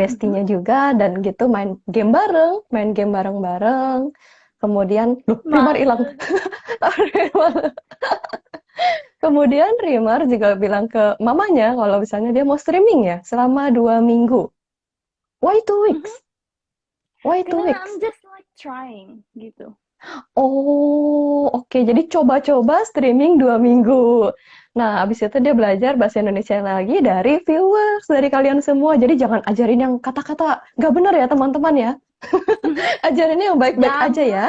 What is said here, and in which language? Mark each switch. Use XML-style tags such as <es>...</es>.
<id>bestinya juga, dan gitu main game bareng-bareng. Kemudian, loh, Rimar hilang. Malu deh. Kemudian Rimar juga bilang ke mamanya kalau misalnya dia mau streaming ya selama 2 minggu.</id> <en>Why 2 weeks? Mhm. Why two</en> <id>Karena</id> <en>weeks? I'm just like trying gitu.</en> <id>Oh, oke. Jadi coba-coba streaming 2 minggu. Nah, abis itu dia belajar bahasa Indonesia lagi dari viewers, dari kalian semua. Jadi jangan ajarin yang kata-kata nggak benar ya, teman-teman ya. Ajarinnya yang baik-baik aja ya.</id>